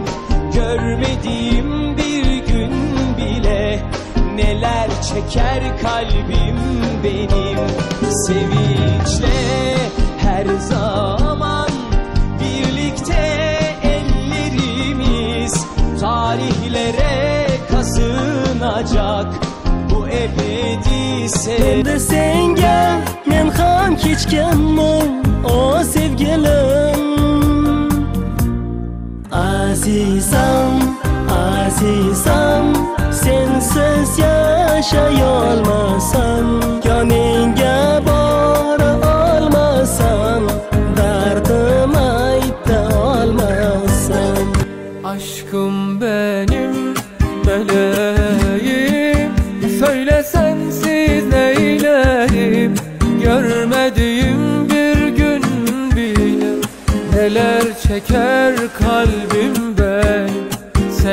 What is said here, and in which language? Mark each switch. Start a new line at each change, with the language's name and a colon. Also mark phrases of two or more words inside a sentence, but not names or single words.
Turkish: Görmediğim bir gün bile neler çeker kalbim benim. Sevinçle her zaman birlikte ellerimiz tarihlere kazınacak bu ebedi sevgi.
Uzbek: Endi senga men ham kechganman o sevgilim. Azizam, azizam, sensiz yaşayolmasam, yoningga bora olmasam, dardim ayta olmasam.
Turkish: Aşkım benim meleğim, söyle sensiz neylerim. Görmediğim bir gün bile neler çeker kalbim benim.